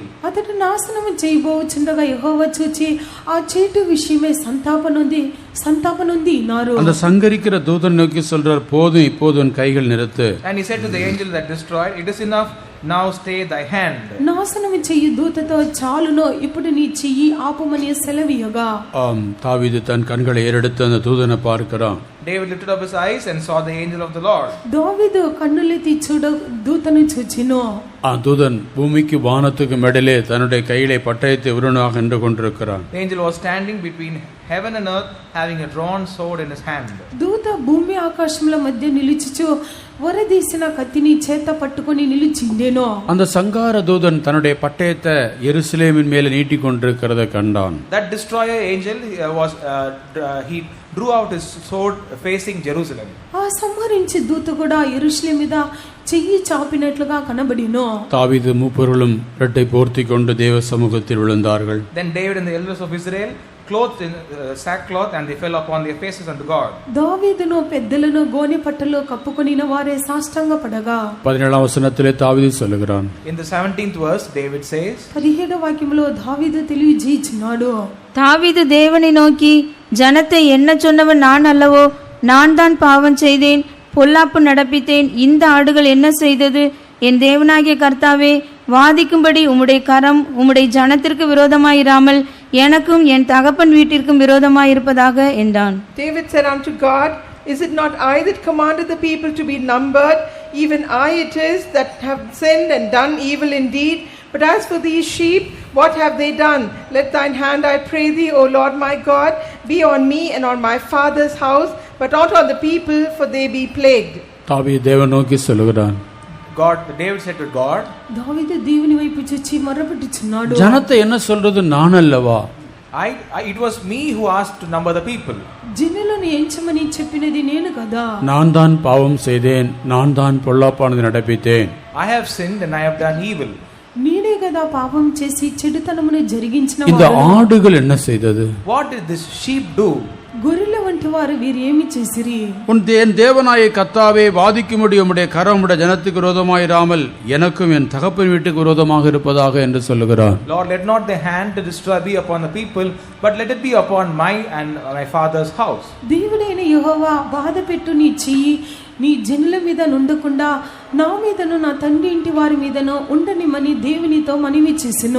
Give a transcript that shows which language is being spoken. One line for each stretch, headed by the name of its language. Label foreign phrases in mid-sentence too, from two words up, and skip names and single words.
Telugu: అతడు నాశనం చేయబోచుండగా యెహోవా చూచి ఆ చేటు విషయమై సంతాపనుంది నారు.
Tamil: அந்த சங்கரிக்கிற தூதன் நோக்கி சொல்றார், போதும், இப்போது உன் கைகள் நிறுத்து.
English: And he said to the angel that destroyed, It is enough, now stay thy hand.
Telugu: నాశనం చేయు దూతతో చాలును, ఇప్పుడు నీ చెయ్యి ఆపుమని సెలవీయగా.
Tamil: தாவீது தன் கண்களை ஏறெடுத்து அந்த தூதனை பார்க்கிறான்.
English: David lifted up his eyes and saw the angel of the Lord.
Telugu: దావీదు కన్నులెత్తి దూతను చూచెను.
Tamil: தூதன் பூமிக்கு வானத்துக்கு இடையிலே தன்னுடைய கையிலே பட்டயத்தை உருவனாக நின்று கொண்டிருக்கிறான்.
English: The angel was standing between heaven and earth, having a drawn sword in his hand.
Telugu: దూత భూమి ఆకాశముల మధ్య నిలుచుచు వరదీసిన కత్తిని చేత పట్టుకొని నిలిచిండెను.
Tamil: அந்த சங்கார தூதன் தன்னுடைய பட்டயத்தை எருசலேமின் மேலே நீட்டிக் கொண்டிருக்கிறதை கண்டான்.
English: That destroyer angel he drew out his sword facing Jerusalem.
Telugu: ఆ సంహరించే దూత కూడా యెరూషలేము మీద చెయ్యి చాపినట్లుగా కనబడిను.
Tamil: தாவீது மூப்பர்களும் இரட்டை போர்த்தி கொண்டு தேவ சமூகத்தில் விழுந்தார்கள்.
English: Then David and the elders of Israel clothed in sackcloth, and they fell upon their faces unto God.
Telugu: దావీదును పెద్దలను గోనె పట్టలు కప్పుకొనిన వారే సాష్టాంగపడగా
Tamil: 17 వచనத்திலே தாவீது சொல்லுகிறான்.
English: In the 17th verse, David says,
Telugu: 17వ వాక్యంలో దావీదు తెలియజేయుచున్నాడు,
Tamil: தாவீது தேவனை நோக்கி, ஜனத்தை என்ன சொன்னவன் நான் அல்லவோ? நான் தான் பாவம் செய்தேன், பொல்லாப்பு நடப்பித்தேன். இந்த ஆடுகள் என்ன செய்தது? என் தேவனாகிய கர்த்தாவே, வாதிக்கும்படி உம்முடைய கரம் உம்முடைய ஜனத்திற்கு விரோதமாயிராமல் எனக்கும் என் தகப்பன் வீட்டிற்கும் விரோதமாயிருப்பதாக என்றான்.
English: David said unto God, Is it not I that commanded the people to be numbered? Even I it is that have sinned and done evil indeed. But as for these sheep, what have they done? Let thine hand, I pray thee, O Lord my God, be on me and on my father's house, but not on the people, for they be plagued.
Tamil: தாவீது தேவனை நோக்கி சொல்லுகிறான்.
English: David said to God,
Telugu: దావీదు దేవుని వైపు చూచి మొర్రపెట్టుచున్నాడు,
Tamil: ஜனத்தை என்ன சொல்றது நான் அல்லவா?
English: it was me who asked to number the people.
Telugu: జనులను ఎంచమని చెప్పినది నేను కదా.
Tamil: நான் தான் பாவம் செய்தேன், நான் தான் பொல்லாப்பானது நடப்பித்தேன்.
English: I have sinned and I have done evil.
Telugu: నేనే కదా పాపం చేసి చెడుతనమును జరిగించిన
Tamil: இந்த
Telugu: వాడను.
Tamil: ஆடுகள் என்ன செய்தது?
English: What did this sheep do?
Telugu: గొర్రెల వంటి వారు వీరు ఏమి చేసిరి?
Tamil: உன் தேவனாய கர்த்தாவே, வாதிக்கும்படி உம்முடைய கரம் உம்முடைய ஜனத்துக்கு விரோதமாயிராமல் எனக்கும் என் தகப்பன் வீட்டுக்கு விரோதமாக இருப்பதாக என்று சொல்லுகிறார்.
English: Lord, let not thy hand to destroy be upon the people, but let it be upon my and my father's house.
Telugu: దేవుడైన యెహోవా బాధపెట్టు నీ చెయ్యి నీ జనుల మీద నుండకుండా నా మీదను నా తండ్రి ఇంటి వారి మీదను ఉండనిమని దేవునితో మనవి చేసెను.